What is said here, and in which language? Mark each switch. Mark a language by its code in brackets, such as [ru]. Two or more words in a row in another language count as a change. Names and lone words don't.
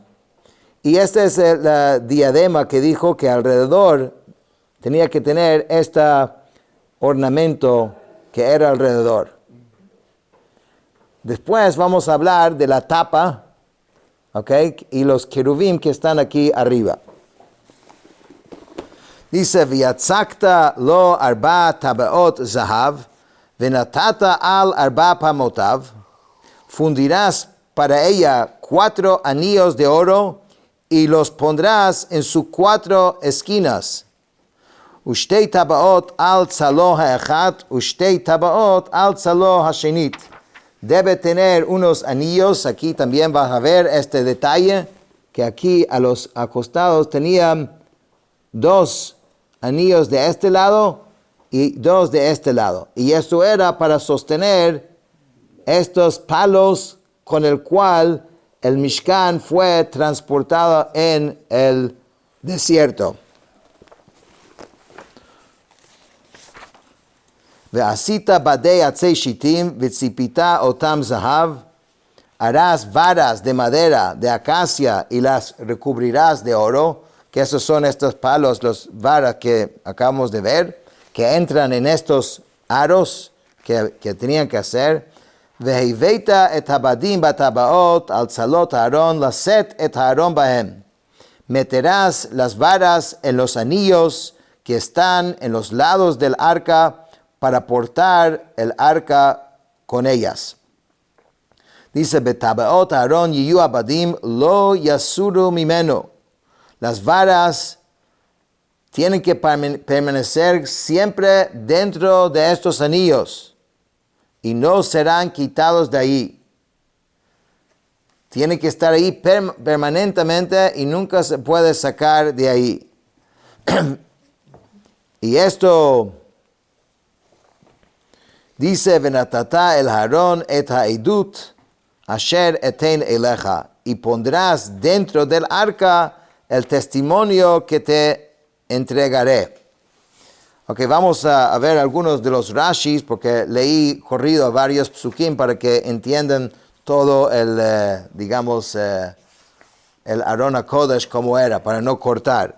[es] Y este es el diadema que dijo que alrededor tenía que tener este ornamento que era alrededor. Después vamos a hablar de la tapa, ¿ok? Y los querubim que están aquí arriba. Dice, [he] ויצקת לו ארבע טבעת זהב, ונתתה על ארבע פעמתיו, [es] fundirás para ella 4 anillos de oro y los pondrás en sus 4 esquinas. [he] ושתי טבעת על צלעו האחת, ושתי טבעת על צלעו השנית. [es] Debe tener unos anillos, aquí también vas a ver este detalle, que aquí a los acostados tenían 2 anillos de este lado y 2 de este lado. Y esto era para sostener estos palos con el cual el Mishkan fue transportado en el desierto. [he] ועשית בדי עצי שטים וצפית אתם זהב. [es] Harás varas de madera de acacia y las recubrirás de oro, que esos son estos palos, los varas que acabamos de ver, que entran en estos aros que tenían que hacer. [he] והבאת את הבדים בטבעת על צלעת הארון לשאת את הארון בהם. [es] Meterás las varas en los anillos que están en los lados del arca para portar el arca con ellas. Dice, [he] בטבעת הארון יהיו הבדים לא יסרו ממנו. [es] Las varas tienen que permanecer siempre dentro de estos anillos y no serán quitados de ahí. Tienen que estar ahí permanentemente y nunca se puede sacar de ahí. Y esto dice, [he] ונתת אל הארון את העדת אשר אתן אליך, [es] y pondrás dentro del arca el testimonio que te entregaré. Ok, vamos a ver algunos de los Rashis, porque leí corrido a varios psukim para que entiendan todo el, el [he] ארון הקודש [es] como era, para no cortar.